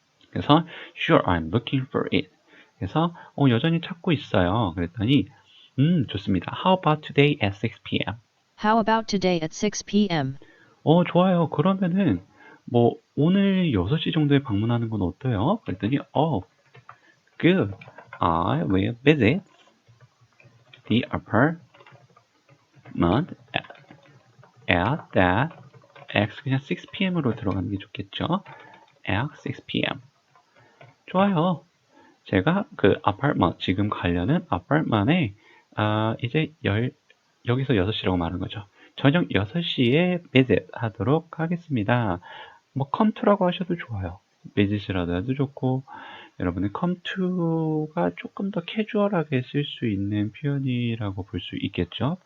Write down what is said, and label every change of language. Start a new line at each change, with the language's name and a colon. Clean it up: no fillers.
Korean: 그래서
English: Sure, I'm looking for it.
Korean: 그래서 여전히 찾고 있어요. 그랬더니 좋습니다.
English: How about today at 6 p.m.? How about today at 6 p.m.?
Korean: 좋아요. 그러면은 뭐 오늘 6시 정도에 방문하는 건 어때요? 그랬더니
English: good. I will visit the apartment at that X
Korean: 그냥 6 p.m.으로 들어가는 게 좋겠죠?
English: at 6 p.m.
Korean: 좋아요. 제가 그 아파트먼트 지금 가려는 아파트먼에 이제 여기서 6시라고 말한 거죠. 저녁 6시에 visit 하도록 하겠습니다. 뭐
English: come to
Korean: 라고 하셔도 좋아요. visit이라도 해도 좋고 여러분은 come to가 조금 더 캐주얼하게 쓸 수 있는 표현이라고 볼 수 있겠죠.